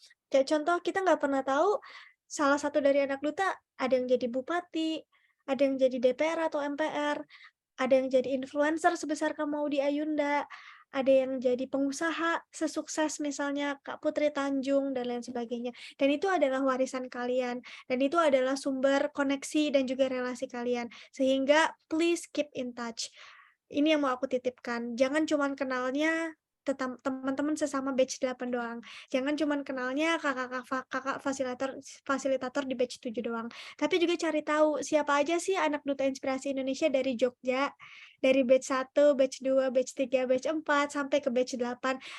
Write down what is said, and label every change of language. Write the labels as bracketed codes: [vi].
[id] Kayak contoh, kita nggak pernah tahu salah satu dari anak duta ada yang jadi bupati, ada yang jadi DPR atau MPR, ada yang jadi influencer sebesar Kamaudi Ayunda, ada yang jadi pengusaha sesukses misalnya Kak Putri Tanjung, dan lain sebagainya. Dan itu adalah warisan kalian, dan itu adalah sumber koneksi dan juga relasi kalian. [en] Sehingga please keep in touch. [id] Ini yang mau aku titipkan. Jangan cuman kenalnya teman-teman sesama batch 8 doang. Jangan cuman kenalnya kakak fasilitator di batch 7 doang. Tapi juga cari tahu siapa aja sih anak Duta Inspirasi Indonesia dari Jogja, dari batch 1, batch 2, batch 3, batch 4 sampai ke batch 8.